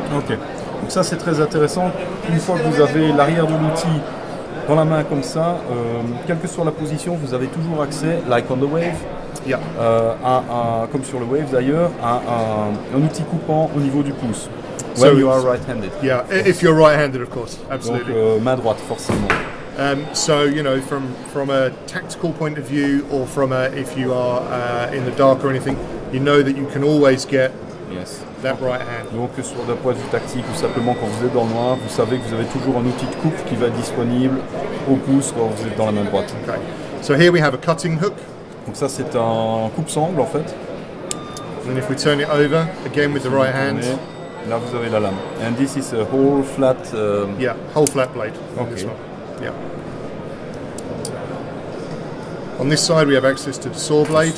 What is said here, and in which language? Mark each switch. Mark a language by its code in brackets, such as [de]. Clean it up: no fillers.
[en] Ok. [fr] Donc ça c'est très intéressant. Une fois que vous avez l'arrière de l'outil dans la main comme ça, quelle que soit la position, vous avez toujours accès, [en] like on the Wave, yeah. [fr] Comme sur le Wave d'ailleurs, à un outil coupant au niveau du pouce. [en] When you are right-handed. Yeah, if you're right-handed, of course, absolutely. [fr] Donc main droite forcément. [en] So you know, from a tactical point of view, or if you are in the dark or anything, you know that you can always get that right hand. [fr] Donc sur d'un point de vue tactique ou simplement quand vous êtes dans le noir, vous savez que vous avez toujours un outil de coupe qui va être disponible au pouce quand vous êtes dans la main droite. [en] Okay. So here we have a cutting hook. [fr] Donc ça c'est un coupe-sangle en fait. [en] And if we turn it over again with the right hand. [fr] Là vous avez la lame. [en] And this is a whole flat. Yeah, whole flat blade. Okay. This one. Yeah. On this side we have access to the saw blade.